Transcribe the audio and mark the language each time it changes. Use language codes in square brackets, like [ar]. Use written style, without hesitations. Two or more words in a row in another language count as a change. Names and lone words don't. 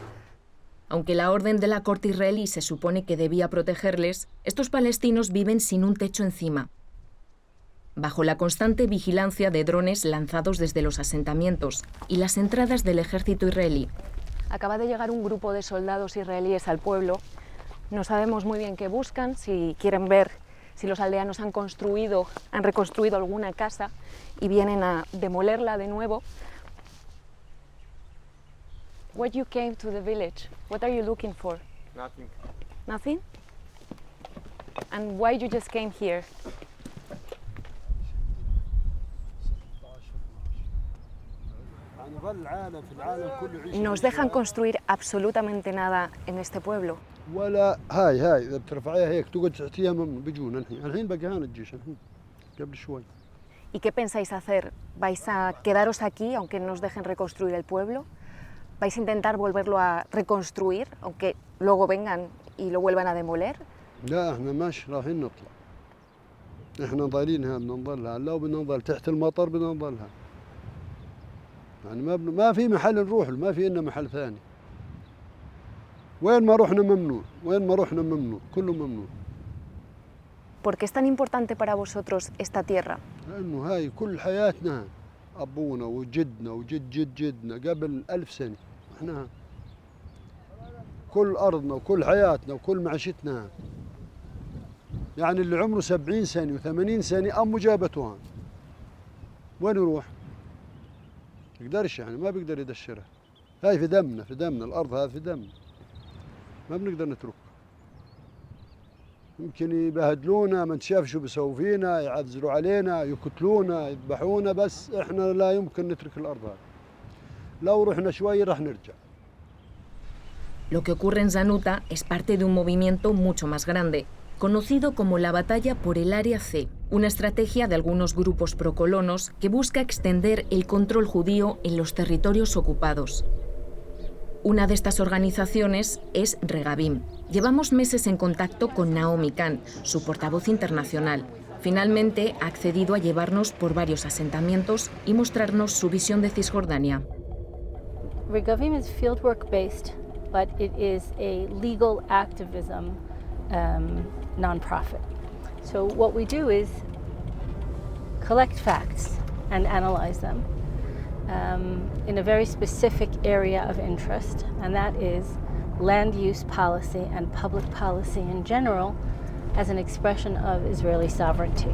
[es] Aunque la orden de la corte israelí se supone que debía protegerles, estos palestinos viven sin un techo encima, bajo la constante vigilancia de drones lanzados desde los asentamientos y las entradas del ejército israelí. Acaba de llegar un grupo de soldados israelíes al pueblo. No sabemos muy bien qué buscan, si quieren ver si los aldeanos han reconstruido alguna casa y vienen a demolerla de nuevo. [en] When you came to the village, what are you looking for? Nothing. Nothing? And why you just came here? [es] ¿Nos dejan construir absolutamente nada en este pueblo? [ar] ولا هاي إذا بترفعيها هيك تقعد تحتيها بيجونا الحين بقى هان الجيش الحين قبل شوي. [es] ¿Y qué pensáis hacer? ¿Vais a quedaros aquí aunque no os dejen reconstruir el pueblo? ¿Vais a intentar volverlo a reconstruir aunque luego vengan y lo vuelvan a demoler? [ar] لا احنا مش رايحين نطلع. احنا ضايلين هنا بدنا نضلها لو بدنا نضل تحت المطر بدنا نضلها. يعني ما في محل نروح ما في لنا محل ثاني. وين ما رحنا ممنوع، وين ما رحنا ممنوع، كله ممنوع. [es] ¿Por qué es tan importante para vosotros esta tierra? [ar] لأنه هاي كل حياتنا أبونا وجدنا وجد جد جدنا قبل 1000 سنة احنا كل أرضنا وكل حياتنا وكل معيشتنا، يعني اللي عمره 70 سنة و80 سنة أمه جابته هون، وين يروح؟ يقدرش، يعني ما بيقدر يدشرها. هاي في دمنا، في دمنا، الأرض هذه في دمنا، ما بنقدر نتركها. يمكن يبهدلونا، ما نشاف شو بيسووا فينا، يعذروا علينا، يقتلونا، يذبحونا، بس احنا لا يمكن نترك الأرض هذه. لو رحنا شوي رح نرجع. [es] Lo que ocurre en Zanuta es parte de un movimiento mucho más grande, conocido como la Batalla por el Área C, una estrategia de algunos grupos procolonos que busca extender el control judío en los territorios ocupados. Una de estas organizaciones es Regabim. Llevamos meses en contacto con Naomi Khan, su portavoz internacional. Finalmente ha accedido a llevarnos por varios asentamientos y mostrarnos su visión de Cisjordania. [en] Regavim is fieldwork based, but it is a legal activism nonprofit. So what we do is collect facts and analyze them in a very specific area of interest, and that is land use policy and public policy in general as an expression of Israeli sovereignty.